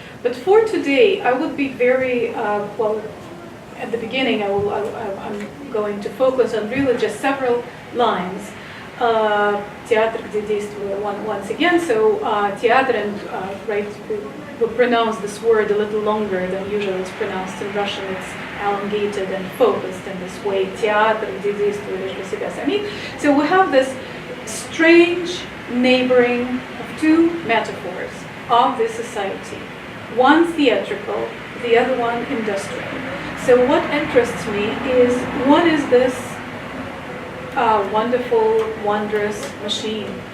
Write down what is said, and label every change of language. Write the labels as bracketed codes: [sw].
[en] But for today, I would be very, well, at the beginning I'm going to focus on really just several lines. [ru] Театр, где действую, [en] once again, so theater, and right, we pronounce this word a little longer than usually it's pronounced in Russian. It's elongated and focused in this way. [ru] Театр, где действую лишь для себя самих. [en] So we have this strange neighboring of two metaphors of this society. One theatrical, the other one industrial. So what interests me is, what is this wonderful, wondrous machine?